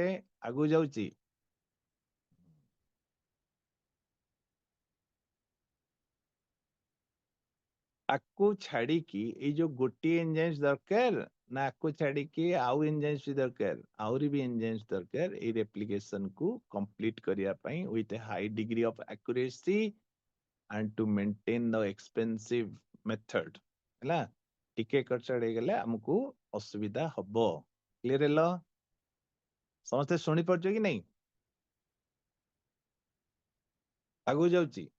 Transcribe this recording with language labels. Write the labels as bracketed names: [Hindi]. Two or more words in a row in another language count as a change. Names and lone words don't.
[Odia] ଆଗକୁ ଯାଉଛି, ଆକୁ ଛାଡିକି ଏଇ ଯୋଉ ଗୋଟିଏ ଏନଜାଇମ୍ସ ଦରକାର ନା ଆକୁ ଛାଡିକି ଆଉ ଏନଜାଇମ୍ସ ବି ଦରକାର? ଆହୁରି ବି ଏନଜାଇମ୍ସ ଦରକାର ଏଇ ରେପ୍ଲିକେସନ କୁ କମ୍ପ୍ଲିଟ କରିବା ପାଇଁ [English] with a high degree of accuracy and to maintain the expensive method [Odia] ହେଲା। ଟିକେ କଚଡ ହେଇଗଲେ ଆମକୁ ଅସୁବିଧା ହବ। କ୍ଲିୟର ହେଲା? ସମସ୍ତେ ଶୁଣି ପାରୁଛ କି ନାଇଁ? ଆଗକୁ ଯାଉଛି,